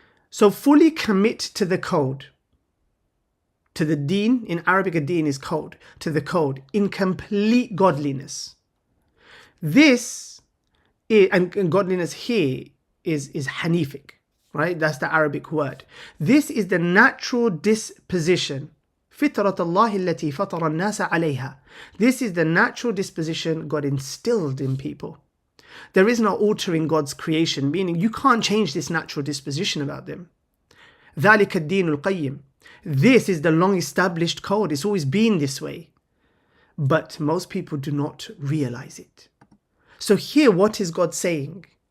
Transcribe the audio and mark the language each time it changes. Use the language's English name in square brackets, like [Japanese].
[English] So fully commit to the code, to the deen. In Arabic, a deen is code, to the code, in complete godliness. This is, and godliness here is Hanific, right? That's the Arabic word. This is the natural disposition. [Arabic] فطرة الله التي فطر الناس عليها. [English] This is the natural disposition God instilled in people. There is no altering God's creation, meaning you can't change this natural disposition about them. [Arabic] ذلك الدين القيم. [English] This is the long established code. It's always been this way. But most people do not realize it. So here, what is God saying?